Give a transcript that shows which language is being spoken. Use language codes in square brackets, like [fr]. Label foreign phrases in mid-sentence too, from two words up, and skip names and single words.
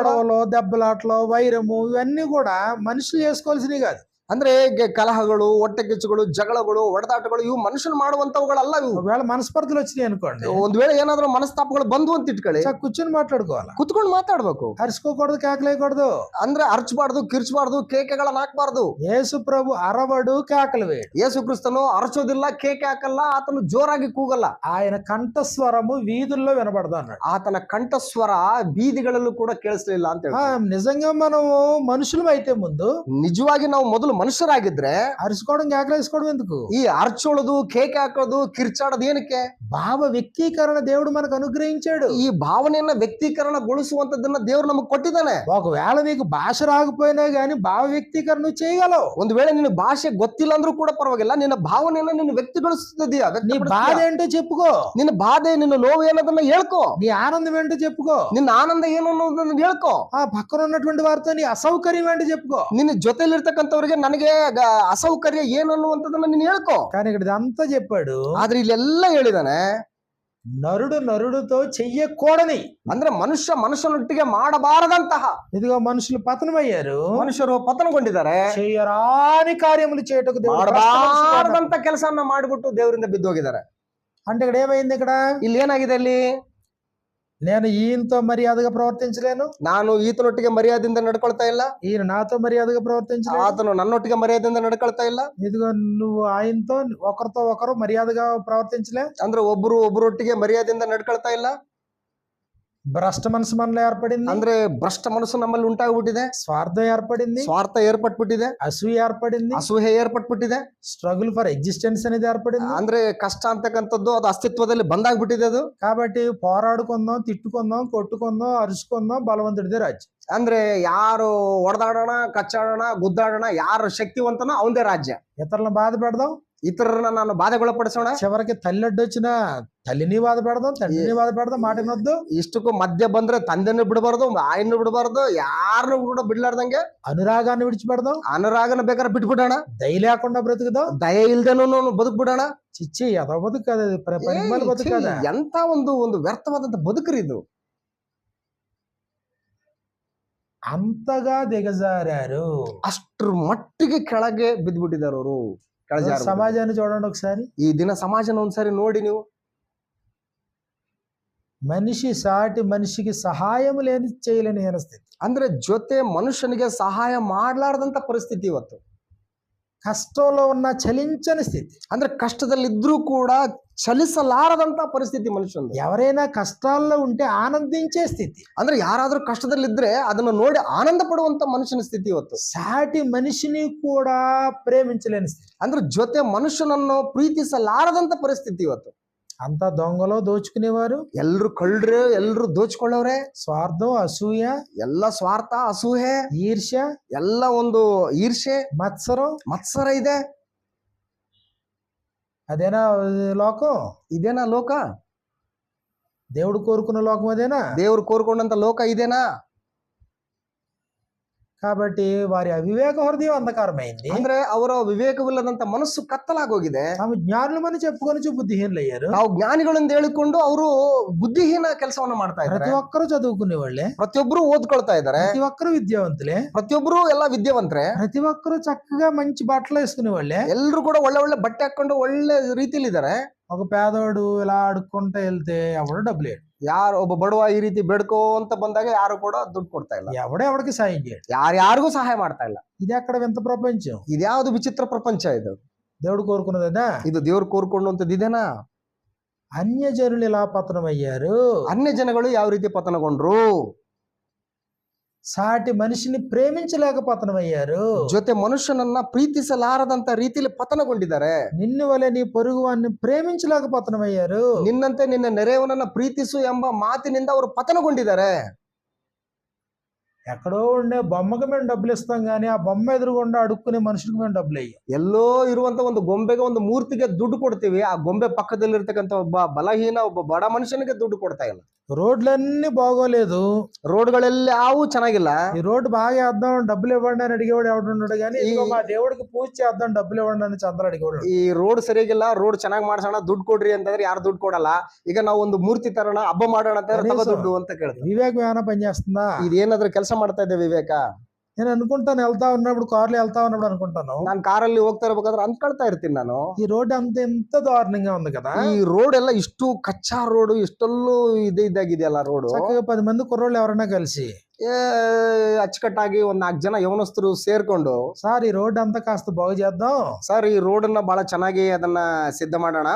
[te] గొడవలు, దెబ్బలాట్లు, వైరము ఇవన్నీ కూడా మనుషులు చేసుకోవాల్సినవి కాదు. [kn] ಅಂದ್ರೆ ಕಲಹಗಳು, ಹೊಟ್ಟೆಕಿಚ್ಚುಗಳು, ಜಗಳಗಳು, ಒಡೆದಾಟಗಳು ಇವು ಮನುಷ್ಯನು ಮಾಡುವಂತವುಗಳಲ್ಲ ಇವು. [te] ఒకవేళ మనస్పర్ధలు వచ్చినాయి అనుకోండి, [kn] ಒಂದ್ ವೇಳೆ ಏನಾದ್ರೂ ಮನಸ್ತಾಪಗಳು ಬಂದು ಅಂತ ಇಟ್ಕೊಳ್ಳಿ, [te] కూర్చొని మాట్లాడుకోవాలి. [kn] ಕುತ್ಕೊಂಡು ಮಾತಾಡ್ಬೇಕು. [te] అరుచుకోకూడదు, కేకలేయకూడదు. [kn] ಅಂದ್ರೆ ಅರ್ಚಬಾರ್ದು, ಕಿರ್ಚಬಾರ್ದು, ಕೇಕೆಗಳನ್ನ ಹಾಕ್ಬಾರ್ದು. [te] యేసు ప్రభు అరవడు, కేకలు వేయడు. [kn] ಯೇಸು ಕ್ರಿಸ್ತನು ಅರಚೋದಿಲ್ಲ, ಕೇಕೆ ಹಾಕಲ್ಲ, ಆತನು ಜೋರಾಗಿ ಕೂಗಲ್ಲ. [te] ఆయన కంఠస్వరము వీధుల్లో వినబడదు అన్నాడు. [kn] ಆತನ ಕಂಠಸ್ವರ ಬೀದಿಗಳಲ್ಲೂ ಕೂಡ ಕೇಳಿಸ್ಲಿಲ್ಲ ಅಂತ ಹೇಳಿ. [te] నిజంగా మనము మనుషులం అయితే ముందు [kn] ನಿಜವಾಗಿ ನಾವು ಮೊದಲು ಮನುಷ್ಯರಾಗಿದ್ರೆ [te] అరుచుకోవడం, కేకలేసుకోవడం ఎందుకు? [kn] ಈ ಅರ್ಚೋಳದು, ಕೇಕೆ ಹಾಕೋದು, ಕಿರ್ಚಾಡೋದು ಏನಕ್ಕೆ? [te] భావ వ్యక్తీకరణ దేవుడు మనకు అనుగ్రహించాడు. [kn] ಈ ಭಾವನೆಯನ್ನ ವ್ಯಕ್ತೀಕರಣಗೊಳಿಸುವಂತದನ್ನ ದೇವರು ನಮಗೆ ಕೊಟ್ಟಿದ್ದಾನೆ. [te] ఒకవేళ నీకు భాష రాకపోయినా గానీ భావ వ్యక్తీకరణ నువ్వు చేయగలవు. [kn] ಒಂದು ವೇಳೆ ನಿನ್ನ ಭಾಷೆ ಗೊತ್ತಿಲ್ಲ ಅಂದ್ರೂ ಕೂಡ ಪರವಾಗಿಲ್ಲ, ನಿನ್ನ ಭಾವನೆಯನ್ನ ನೀನು ವ್ಯಕ್ತಗೊಳಿಸುತ್ತಿದ್ದೀಯ. [te] నీ బాధ ఏంటో చెప్పుకో, [kn] ನಿನ್ನ ಬಾಧೆ, ನಿನ್ನ ನೋವು ಏನದನ್ನ ಹೇಳ್ಕೋ, [te] నీ ఆనందం ఏంటో చెప్పుకో, [kn] ನಿನ್ನ ಆನಂದ ಏನು ಅನ್ನೋದನ್ನ ಹೇಳ್ಕೋ, [te] ఆ పక్కన ఉన్నటువంటి వారితో నీ అసౌకర్యం ఏంటో చెప్పుకో. [kn] ನಿನ್ನ ಜೊತೆಲಿರ್ತಕ್ಕಂಥವ್ರಿಗೆ ನನಗೆ ಅಸೌಕರ್ಯ ಏನು ಅನ್ನುವಂಥದ್ದನ್ನ ನೀನು ಹೇಳ್ಕೋ. [te] కానీ ఇక్కడ ఇదంతా చెప్పాడు, [kn] ಆದ್ರೆ ಇಲ್ಲೆಲ್ಲ ಹೇಳಿದಾನೆ [te] నరుడు నరుడుతో చెయ్యకూడని, [kn] ಅಂದ್ರೆ ಮನುಷ್ಯ ಮನುಷ್ಯನೊಟ್ಟಿಗೆ ಮಾಡಬಾರದಂತಹ. [te] ఇదిగో మనుషులు పతనమయ్యారు, [kn] ಮನುಷ್ಯರು ಪತನಗೊಂಡಿದ್ದಾರೆ. [te] చెయ్యరాని కార్యములు చేయటకు [kn] ಮಾಡಬಾರದಂತ ಕೆಲಸವನ್ನ ಮಾಡಿಬಿಟ್ಟು ದೇವರಿಂದ ಬಿದ್ದೋಗಿದ್ದಾರೆ. [te] అంటే ఇక్కడ ఏమైంది? ఇక్కడ [kn] ಇಲ್ಲಿ ಏನಾಗಿದೆ? ಅಲ್ಲಿ [te] నేను ఈయనతో మర్యాదగా ప్రవర్తించలేను, [kn] ನಾನು ಈತನೊಟ್ಟಿಗೆ ಮರ್ಯಾದೆಯಿಂದ ನಡ್ಕೊಳ್ತಾ ಇಲ್ಲ, [te] ఈయన నాతో మర్యాదగా ప్రవర్తించలేను, [kn] ಆತನು ನನ್ನೊಟ್ಟಿಗೆ ಮರ್ಯಾದೆಯಿಂದ ನಡ್ಕೊಳ್ತಾ ಇಲ್ಲ. [te] ఇదిగో నువ్వు ఆయనతో ఒకరితో ఒకరు మర్యాదగా ప్రవర్తించలే, [kn] ಅಂದ್ರೆ ಒಬ್ಬರೊಟ್ಟಿಗೆ ಮರ್ಯಾದೆಯಿಂದ ನಡ್ಕೊಳ್ತಾ ಇಲ್ಲ. [te] భ్రష్ట మనసు మనలో ఏర్పడింది, [kn] ಅಂದ್ರೆ ಭ್ರಷ್ಟ ಮನಸ್ಸು ನಮ್ಮಲ್ಲಿ ಉಂಟಾಗ್ಬಿಟ್ಟಿದೆ. [te] స్వార్థం ఏర్పడింది, [kn] ಸ್ವಾರ್ಥ ಏರ್ಪಟ್ಬಿಟ್ಟಿದೆ, [te] అసూయ ఏర్పడింది, [kn] ಅಸೂಹೆ ಏರ್ಪಟ್ಬಿಟ್ಟಿದೆ, [en] struggle for existence [te] అనేది ఏర్పడింది. [kn] ಅಂದ್ರೆ ಕಷ್ಟ ಅಂತಕ್ಕಂಥದ್ದು ಅದು ಅಸ್ತಿತ್ವದಲ್ಲಿ ಬಂದಾಗ್ಬಿಟ್ಟಿದೆ ಅದು. [te] కాబట్టి పోరాడుకుందాం, తిట్టుకుందాం, కొట్టుకుందాం, అరుచుకుందాం, బలవంతుడిదే రాజ్యం. [kn] ಅಂದ್ರೆ ಯಾರು ಹೊಡೆದಾಡೋಣ, ಕಚ್ಚಾಡೋಣ, ಗುದ್ದಾಡೋಣ, ಯಾರು ಶಕ್ತಿವಂತನೋ ಅವಂದೇ ರಾಜ್ಯ. [te] ఇతరులను బాధ పెడదాం, [kn] ಇತರರನ್ನ ನಾನು ಬಾಧೆಗೊಳಪಡಿಸೋಣ, [te] చివరికి తల్లి అడ్డొచ్చిన తల్లిని బాధ పెడదాం, తండ్రిని బాధ పెడదాం, మాట వినొద్దు. [kn] ಇಷ್ಟಕ್ಕೂ ಮಧ್ಯ ಬಂದ್ರೆ ತಂದೆನೂ ಬಿಡಬಾರ್ದು, ಆಯನ್ನು ಬಿಡಬಾರ್ದು, ಯಾರನ್ನು ಕೂಡ ಬಿಡ್ಲಾರ್ದಂಗೆ [te] అనురాగాన్ని విడిచిపెడదాం, [kn] ಅನುರಾಗನ ಬೇಕಾದ್ರೆ ಬಿಟ್ಬಿಡೋಣ, [te] దయ లేకుండా బ్రతుకుదాం, [kn] ದಯ ಇಲ್ದೇನೂ ಬದುಕ್ಬಿಡೋಣ. [te] చిచ్చి ఎదో బతుకు కదా, పరిమళ బతుకు కదా. [kn] ಎಂತ ಒಂದು ವ್ಯರ್ಥವಾದಂತ ಬದುಕ್ರಿ ಇದು. [te] అంతగా దిగజారారు, [kn] ಅಷ್ಟ್ರ ಮಟ್ಟಿಗೆ ಕೆಳಗೆ ಬಿದ್ದ್ಬಿಟ್ಟಿದ್ದಾರೆ ಅವರು. [te] సమాజాన్ని చూడండి ఒకసారి. [kn] ಈ ದಿನ ಸಮಾಜನ ಒಂದ್ಸರಿ ನೋಡಿ ನೀವು. [te] మనిషి సాటి మనిషికి సహాయం లేని చేయలేని స్థితి. [kn] ಅಂದ್ರೆ ಜೊತೆ ಮನುಷ್ಯನಿಗೆ ಸಹಾಯ ಮಾಡ್ಲಾರ್ದಂತ ಪರಿಸ್ಥಿತಿ ಇವತ್ತು. [te] కష్టంలో ఉన్న చలించని స్థితి. [kn] ಅಂದ್ರೆ ಕಷ್ಟದಲ್ಲಿದ್ರೂ ಕೂಡ ಚಲಿಸಲಾರದಂತ ಪರಿಸ್ಥಿತಿ ಮನುಷ್ಯಂದು. [te] ఎవరైనా కష్టాల్లో ఉంటే ఆనందించే స్థితి. [kn] ಅಂದ್ರೆ ಯಾರಾದ್ರೂ ಕಷ್ಟದಲ್ಲಿದ್ರೆ ಅದನ್ನ ನೋಡಿ ಆನಂದ ಪಡುವಂತ ಮನುಷ್ಯನ ಸ್ಥಿತಿ ಇವತ್ತು. [te] సాటి మనిషిని కూడా ప్రేమించలేని స్థితి. [kn] ಅಂದ್ರೆ ಜೊತೆ ಮನುಷ್ಯನನ್ನು ಪ್ರೀತಿಸಲಾರದಂತ ಪರಿಸ್ಥಿತಿ ಇವತ್ತು. [te] అంతా దొంగలో దోచుకునేవారు, [kn] ಎಲ್ರು ಕಳ್ರು, ಎಲ್ರು ದೋಚ್ಕೊಳ್ಳೋರೆ, [te] స్వార్థం, అసూయ, [kn] ಎಲ್ಲ ಸ್ವಾರ್ಥ, ಅಸೂಹೆ, [te] ఈర్ష్య, [kn] ಎಲ್ಲ ಒಂದು ಈರ್ಷೆ, [te] మత్సరం. [kn] ಮತ್ಸರ ಇದೆ. [te] అదేనా లోకం? [kn] ಇದೇನಾ ಲೋಕ? [te] దేవుడు కోరుకున్న లోకం అదేనా? [kn] ದೇವ್ರು ಕೋರ್ಕೊಂಡಂತ ಲೋಕ ಇದೇನಾ? [te] కాబట్టి వారి అవివేక హృదయం అంధకారమైంది. [kn] ಅಂದ್ರೆ ಅವರ ವಿವೇಕವಿಲ್ಲದಂತ ಮನಸ್ಸು ಕತ್ತಲಾಗೋಗಿದೆ. [te] తాము జ్ఞానులమని చెప్పుకొని బుద్ధిహీనులు అయ్యారు. [kn] ನಾವು ಜ್ಞಾನಿಗಳಿಂದ ಹೇಳಿಕೊಂಡು ಅವರು ಬುದ್ಧಿಹೀನ ಕೆಲಸವನ್ನ ಮಾಡ್ತಾ ಇದ್ದಾರೆ. [te] ప్రతి ఒక్కరూ చదువుకునే వాళ్ళే, [kn] ಪ್ರತಿಯೊಬ್ರು ಓದ್ಕೊಳ್ತಾ ಇದ್ದಾರೆ, [te] ప్రతి ఒక్కరూ విద్యావంతులే, [kn] ಪ್ರತಿಯೊಬ್ರು ಎಲ್ಲ ವಿದ್ಯಾವಂತರೆ, [te] ప్రతి ఒక్కరూ చక్కగా మంచి బట్టలు వేసుకునే వాళ్ళే. [kn] ಎಲ್ರು ಕೂಡ ಒಳ್ಳೆ ಒಳ್ಳೆ ಬಟ್ಟೆ ಹಾಕೊಂಡು ಒಳ್ಳೆ ರೀತಿಲಿ ಇದ್ದಾರೆ. [te] ఒక పేదవాడు ఇలా ఆడుకుంటూ వెళ్తే ఎవడు డబ్బులు వేయడు. [kn] ಯಾರು ಒಬ್ಬ ಬಡವ ಈ ರೀತಿ ಬೇಡ್ಕೋ ಅಂತ ಬಂದಾಗ ಯಾರು ಕೂಡ ದುಡ್ಡು ಕೊಡ್ತಾ ಇಲ್ಲ, [te] ఎవడెవడికి సాయం చేయడు. [kn] ಯಾರಿಗೂ ಸಹಾಯ ಮಾಡ್ತಾ ಇಲ್ಲ. [te] ఇది ఎక్కడ వింత ప్రపంచం? [kn] ಇದ್ಯಾವ್ದು ವಿಚಿತ್ರ ಪ್ರಪಂಚ ಇದು? [te] దేవుడు కోరుకున్నదా? [kn] ಇದು ದೇವ್ರು ಕೋರ್ಕೊಂಡಂತದ್ದು ಇದೇನಾ? [te] అన్యజనులు ఇలా పతనమయ్యారు. [kn] ಅನ್ಯ ಜನಗಳು ಯಾವ ರೀತಿ ಪತನಗೊಂಡ್ರು? [te] సాటి మనిషిని ప్రేమించలేక పతనమయ్యారు. [kn] ಜೊತೆ ಮನುಷ್ಯನನ್ನ ಪ್ರೀತಿಸಲಾರದಂತ ರೀತಿಯಲ್ಲಿ ಪತನಗೊಂಡಿದ್ದಾರೆ. [te] నిన్ను వలె నీ పొరుగు వారిని ప్రేమించలేక పతనమయ్యారు. [kn] ನಿನ್ನಂತೆ ನಿನ್ನ ನೆರೆಯವನನ್ನ ಪ್ರೀತಿಸು ಎಂಬ ಮಾತಿನಿಂದ ಅವರು ಪತನಗೊಂಡಿದ್ದಾರೆ. [te] ఎక్కడో ఉండే బొమ్మకి మేము డబ్బులు ఇస్తాం కానీ ఆ బొమ్మ ఎదురుగుండా అడుక్కునే మనుషులకు మేము డబ్బులు అయ్యాం. [kn] ಎಲ್ಲೋ ಇರುವಂತ ಒಂದು ಗೊಂಬೆಗೆ, ಒಂದು ಮೂರ್ತಿಗೆ ದುಡ್ಡು ಕೊಡ್ತೀವಿ, ಆ ಗೊಂಬೆ ಪಕ್ಕದಲ್ಲಿರ್ತಕ್ಕಂಥ ಒಬ್ಬ ಬಲಹೀನ, ಒಬ್ಬ ಬಡ ಮನುಷ್ಯನಿಗೆ ದುಡ್ಡು ಕೊಡ್ತಾ ಇಲ್ಲ. [te] రోడ్లన్నీ బాగోలేదు, [kn] ರೋಡ್ಗಳೆಲ್ಲ ಯಾವು ಚೆನ್ನಾಗಿಲ್ಲ. [te] ఈ రోడ్డు బాగా వేద్దాం డబ్బులు ఇవ్వండి అని అడిగేవాడు ఎవడున్నాడు కానీ ఇదిగో మా దేవుడికి పూజ చేద్దాం డబ్బులు ఇవ్వండి అని చంద్ర అడిగేవాడు. [kn] ಈ ರೋಡ್ ಸರಿಯಾಗಿಲ್ಲ, ರೋಡ್ ಚೆನ್ನಾಗಿ ಮಾಡ್ಸೋಣ, ದುಡ್ಡು ಕೊಡ್ರಿ ಅಂತಂದ್ರೆ ಯಾರು ದುಡ್ಡು ಕೊಡಲ್ಲ. ಈಗ ನಾವು ಒಂದು ಮೂರ್ತಿ ತರೋಣ, ಹಬ್ಬ ಮಾಡೋಣ ಅಂತಂದ್ರೆ ತಗೋ ದುಡ್ಡು ಅಂತ ಕೇಳ್ತೀವಿ. [te] వివేకం ఏమైనా పనిచేస్తుందా? [kn] ಇದೇನಾದ್ರೂ ಕೆಲಸ ಮಾಡ್ತಾ ಇದೆ ವಿವೇಕ? [te] నేను అనుకుంటాను, వెళ్తా ఉన్నప్పుడు కార్లో వెళ్తా ఉన్నప్పుడు అనుకుంటాను, [kn] ನಾನು ಕಾರಲ್ಲಿ ಹೋಗ್ತಾ ಇರ್ಬೇಕಾದ್ರೆ ಅಂದ್ಕೊಳ್ತಾ ಇರ್ತೀನಿ ನಾನು, [te] ఈ రోడ్డు అంత ఎంత దారుణంగా ఉంది కదా. [kn] ಈ ರೋಡ್ ಎಲ್ಲ ಇಷ್ಟು ಕಚ್ಚಾ ರೋಡ್, ಇಷ್ಟೆಲ್ಲೂ ಇದಾಗಿದೆಯಲ್ಲ ರೋಡ್. [te] చక్కగా 10 మంది కుర్రోళ్ళు ఎవరైనా కలిసి [kn] ಅಚ್ಚುಕಟ್ಟಾಗಿ ಒಂದ್ 4 ಜನ ಯವನಸ್ಥರು ಸೇರ್ಕೊಂಡು, [te] సార్ ఈ రోడ్డు అంతా కాస్త బాగు చేద్దాం, [kn] ಸರ್ ಈ ರೋಡ್ ಅನ್ನ ಬಹಳ ಚೆನ್ನಾಗಿ ಅದನ್ನ ಸಿದ್ಧ ಮಾಡೋಣ,